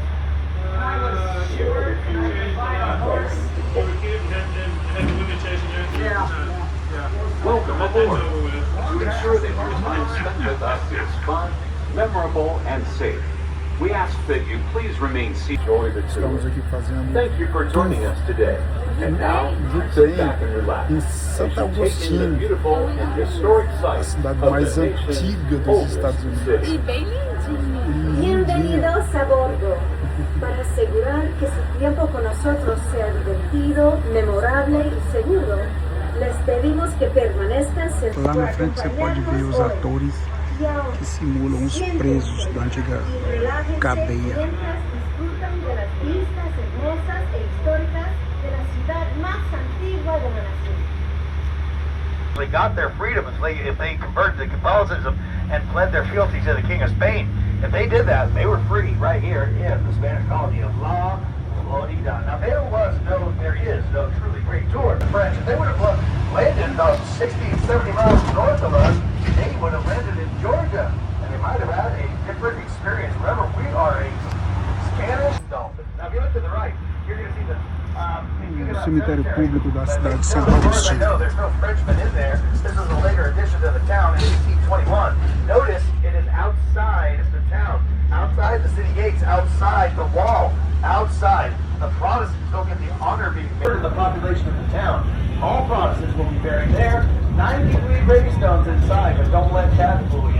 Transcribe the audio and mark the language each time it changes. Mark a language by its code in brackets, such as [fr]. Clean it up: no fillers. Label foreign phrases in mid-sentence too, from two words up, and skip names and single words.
[en] When I was short and I could ride a horse. Yeah. Welcome aboard. To ensure that your time spent with us is fun, memorable, and safe, we ask that you please remain seated. [pt] Estamos aqui fazendo [en] Thank you for joining us today. And now, sit back and relax. [pt] em [en] As [pt] Santo [en] you take in the [pt] Agostinho, [en] beautiful and historic [pt] a [en] sights [pt] cidade [en] of [pt] mais [en] the nation's [pt] antiga dos [en] oldest [pt] Estados Unidos. [en] city. [pt] bem lindinho. Lindinha. [es] Bienvenidos a bordo. Para asegurar que su tiempo con nosotros sea divertido, memorable y seguro, les pedimos que permanezcan sentados. [pt] Lá na frente você pode ver os atores que simulam os presos da antiga cadeia. [es] Disfrutan de las vistas hermosas e históricas de la ciudad más antigua de la nación. [en] They got their freedom if they converted to Catholicism and pled their fealty to the King of Spain. If they did that, they were free right here in the Spanish colony of La Florida. Now there is no truly great tour. The French, if they would have landed about 60, 70 miles north of us, they would have landed in Georgia. And they might have had a different experience. Remember, we are a Spanish dolphin. Now if you look to the right, you're going to see the [pt] O cemitério público da cidade de Santo Agostinho. [en] No, there's no Frenchman in there. This is a later addition to the town in 1821. Notice it is outside the town, outside the city gates, outside the wall, outside. The Protestants don't get the honor of being buried in the population of the town. All Protestants will be buried there. 93 gravestones inside, but don't let Catholics